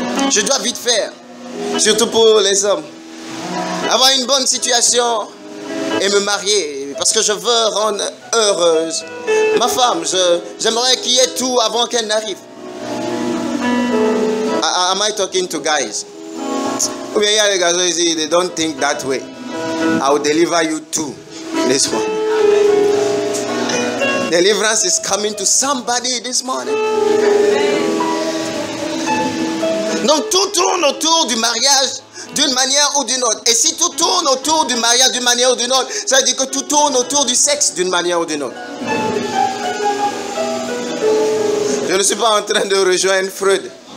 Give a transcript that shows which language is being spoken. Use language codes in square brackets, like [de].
[fr] Je dois vite faire, surtout pour les hommes, avoir une bonne situation et me marier parce que je veux rendre heureuse ma femme. J'aimerais qu'il y ait tout avant qu'elle n'arrive. [en] Am I talking to guys? They don't think that way. I will deliver you too. This one. Deliverance is coming to somebody this morning. [fr] Donc tout tourne autour du mariage d'une manière ou d'une autre. Et si tout tourne autour du mariage d'une manière ou d'une autre, ça veut dire que tout tourne autour du sexe d'une manière ou d'une autre. Je ne suis pas en train de rejoindre Freud.